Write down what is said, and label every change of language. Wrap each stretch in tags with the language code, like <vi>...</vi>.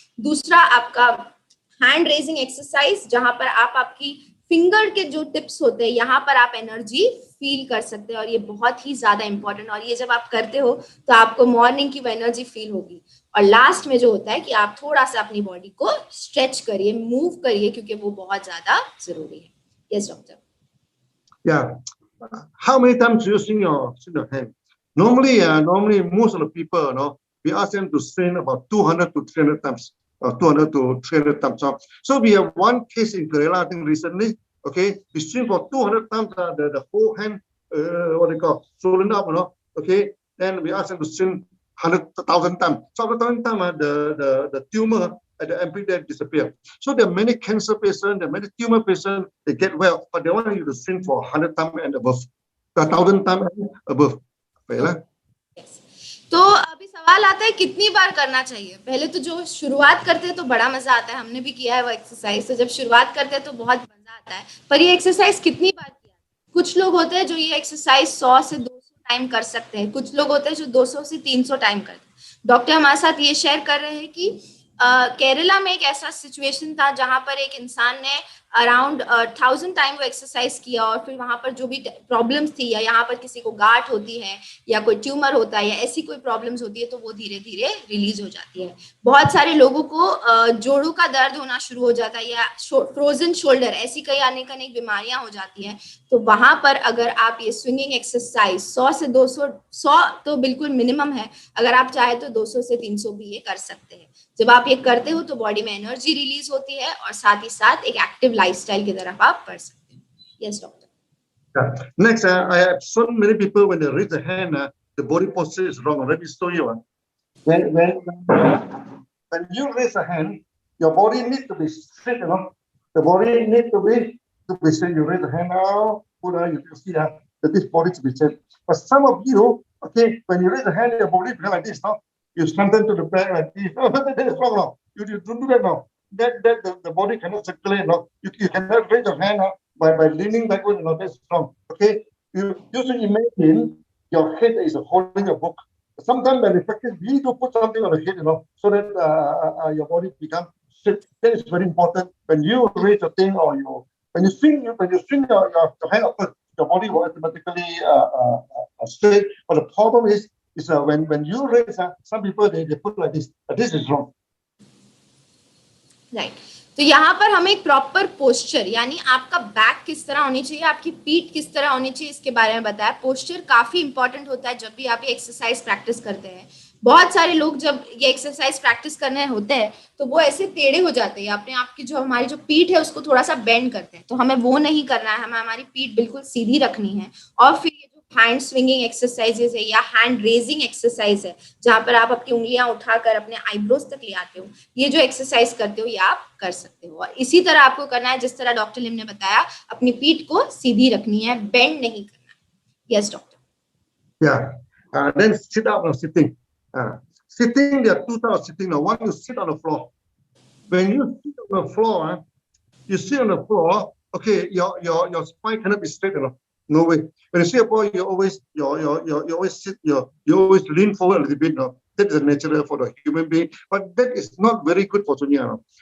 <hi>दूसरा आपका hand raising exercise, जहां पर आप आपकी फिंगर के जो टिप्स होते हैं यहाँ पर आप एनर्जी फील कर सकते हैं और ये बहुत ही ज्यादा इंपॉर्टेंट, और ये जब आप करते हो तो आपको मॉर्निंग की वो एनर्जी फील होगी। और लास्ट में जो होता है कि आप थोड़ा सा अपनी बॉडी को स्ट्रेच करिए, मूव करिए, क्योंकि वो बहुत ज्यादा जरूरी है।</hi> <en>Yes doctor. Yeah. How many times do you swing your hand? Normally, most of the people, we ask them to swing about 200 to 300 times. 200 to 300 times. So we have one case in Kerala, I think recently. Okay, we swing for 200 times. The whole hand, what they call, swollen up. Okay, then we ask them to swing 100,000 times. So after 1,000 times, the tumor at the amputee disappear. So there are many cancer patients, there are many tumor patients, they get well, but they want you to swing for 100 times and above, 1,000 times and above.</en> <hi>तो अभी सवाल आता है कितनी बार करना चाहिए। पहले तो जो शुरुआत करते हैं तो बड़ा मजा आता है, हमने भी किया है वो एक्सरसाइज, तो जब शुरुआत करते हैं तो बहुत मजा आता है, पर ये एक्सरसाइज कितनी बार किया। कुछ लोग होते हैं जो ये एक्सरसाइज 100 से 200 टाइम कर सकते हैं, कुछ लोग होते हैं जो 200 से 300 टाइम करते हैं। डॉक्टर हमारे साथ ये शेयर कर रहे हैं कि केरला में एक ऐसा सिचुएशन था जहां पर एक इंसान ने अराउंड 1000 टाइम वो एक्सरसाइज किया और फिर वहां पर जो भी प्रॉब्लम्स थी या यहाँ पर किसी को गांठ होती है या कोई ट्यूमर होता है या ऐसी कोई प्रॉब्लम्स होती है तो वो धीरे धीरे रिलीज हो जाती है। बहुत सारे लोगों को जोड़ों का दर्द होना शुरू हो जाता है या फ्रोजन शोल्डर, ऐसी कई अनेक बीमारियां हो जाती हैं। तो वहां पर अगर आप ये स्विंगिंग एक्सरसाइज 100 से 200, 100 तो बिल्कुल मिनिमम है, अगर आप चाहे तो 200 से 300 भी ये कर सकते हैं। जब आप ये करते हो तो बॉडी में एनर्जी रिलीज होती है और साथ ही साथ एक एक्टिव लाइफस्टाइल की तरफ आप बढ़ सकते हैं।</hi> <en>Yes doctor. Next, I have so many people when they raise the hand, the body posture is wrong. Let me show you. When you raise a hand, your body needs to be straight. The body needs to be straight. You raise the hand now, put out, you can see that this body to be straight. But some of you Okay, when you raise the hand, your body becomes like this now. You strengthen to the back like this. Oh, that is wrong now. You don't do that now. The body cannot circulate now. You cannot raise your hand now by leaning backward. You know, that's wrong. Okay, you should imagine your head is holding a book. Sometimes when you practice, you need to put something on the head, you know, so that your body becomes straight. That is very important. When you raise a thing or when you swing your hand upward, your body will automatically straight. But the problem is when you raise, some people they put like this. This is wrong.</en> <hi>Right तो यहाँ पर हमें एक proper posture यानी आपका back किस तरह होनी चाहिए, आपकी पीठ किस तरह होनी चाहिए, इसके बारे में बताया। पोस्चर काफी इंपॉर्टेंट होता है जब भी आप ये एक्सरसाइज प्रैक्टिस करते हैं। बहुत सारे लोग जब ये एक्सरसाइज प्रैक्टिस करने होते हैं तो वो ऐसे टेढ़े हो जाते हैं, अपने आप की जो हमारी जो पीठ है उसको थोड़ा सा बेंड करते हैं। तो हमें वो नहीं करना है, हमें हमारी पीठ बिल्कुल सीधी रखनी है। और फिर ये जो हैंड स्विंगिंग एक्सरसाइजेस है या हैंड रेजिंग एक्सरसाइज है जहां पर आप अपनी उंगलियां उठाकर अपने आईब्रोज तक ले आते हो, ये जो एक्सरसाइज करते हो ये आप कर सकते हो। और इसी तरह आपको करना है जिस तरह डॉक्टर लिम ने बताया, अपनी पीठ को सीधी रखनी है, बेंड नहीं करना है।</hi> <en>Yes doctor. Yeah. Then sit up or sitting. Sitting, there are two types of sitting. Now, one, you sit on the floor. When you sit on the floor, you sit on the floor. Okay, your spine cannot be straight enough. No way. When you sit up, you always sit. You always lean forward a little bit. No, that is natural for the human being, but that is not very good for Sunya. No?</en>